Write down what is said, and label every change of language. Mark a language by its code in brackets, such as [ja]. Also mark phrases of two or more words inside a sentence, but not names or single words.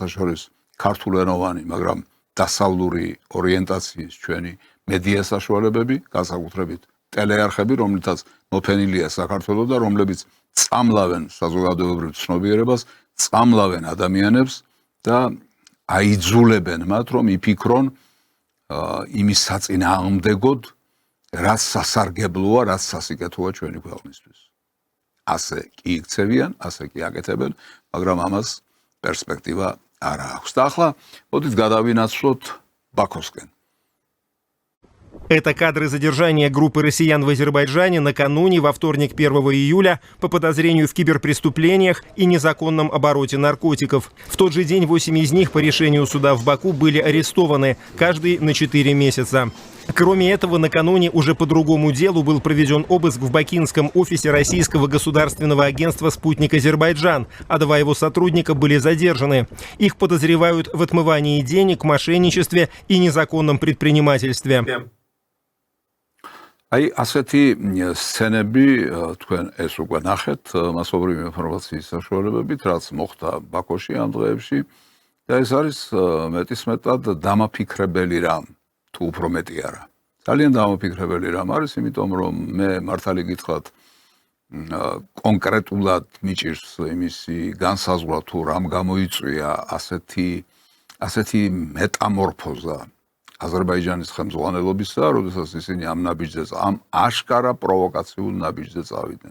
[ka] შორის ქართულენოვანი, მაგრამ დასავლური ორიენტაციის ჩვენი მედია საშუალებები, განსაკუთრებით ტელეარხები, რომლითაც მოფენილია საქართველო და რომლებიც წამლავენ საზოგადოებრივ ცნობიერებას, წამლავენ ადამიანებს და აიძულებენ მათ, რომ იფიქრონ იმის საწინააღმდეგოდ, რაც სასარგებლოა, რაც სასიკეთოა ჩვენი ქვეყნისთვის. ასე კი იქცევიან, ასე კი აკეთებენ, მაგრამ ამას პერსპექტივა არ აქვს. და ახლა მოდით გადავინაცვლოთ ბაქოსკენ. [ru] Это кадры задержания группы россиян в Азербайджане накануне, во вторник 1 июля, по подозрению в киберпреступлениях и незаконном обороте наркотиков. В тот же день 8 из них по решению суда в Баку были арестованы, каждый на 4 месяца. Кроме этого, накануне уже по другому делу был проведен обыск в бакинском офисе Российского государственного агентства «Спутник Азербайджан», а 2 его сотрудника были задержаны. Их подозревают в отмывании денег, мошенничестве и незаконном предпринимательстве. [ka] აი ასეთი სცენები თქვენ ეს უკვე ნახეთ მასობრივი ინფორმაციის საშუალებებით, რაც მოხდა ბაქოში ამ დღეებში და ეს არის მეტისმეტად დამაფიქრებელი რამ, თუ უფრო მეტი არა. ძალიან დამაფიქრებელი რამ არის, იმიტომ რომ მე მართალი გითხრათ კონკრეტულად მიჭირს იმისი განსაზღვრა თუ რამ გამოიწვია ასეთი მეტამორფოზა აზერბაიჯანის ხელმძღვანელობისა, როდესაც ისინი ამ ნაბიჯზე, ამ აშკარა პროვოკაციულ ნაბიჯზე წავიდნენ.